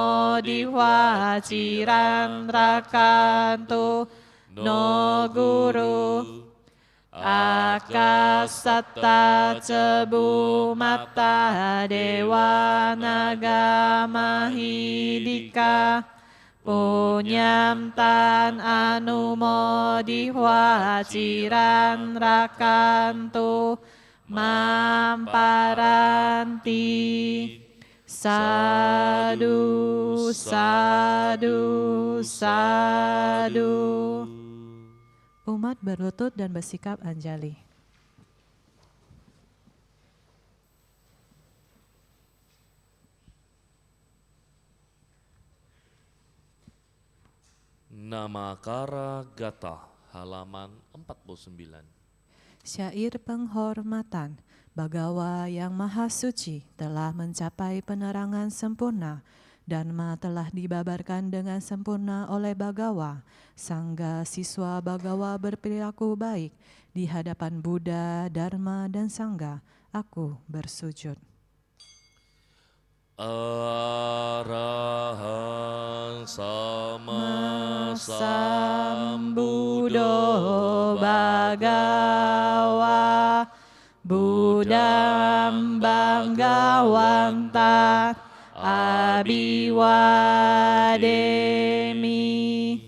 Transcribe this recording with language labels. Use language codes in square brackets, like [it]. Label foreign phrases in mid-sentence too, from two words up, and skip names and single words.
[pi] modiwaciran rakantu no guru akasata cebu mata dewa naga mahidika punyam tan anu modiwaciran rakantu mamparanti Sadu, sadu, sadu. [id] Umat berlutut dan bersikap anjali. Namakara Gata, halaman 49. Syair penghormatan. Bagawa yang maha suci telah mencapai penerangan sempurna. Dharma telah dibabarkan dengan sempurna oleh Bagawa. Sangga siswa Bagawa berperilaku baik. Di hadapan Buddha, Dharma, dan Sangga, aku bersujud. [pi] Arahang sama Sambudo Bagawa Buddham Bhagavanta Abiwademi.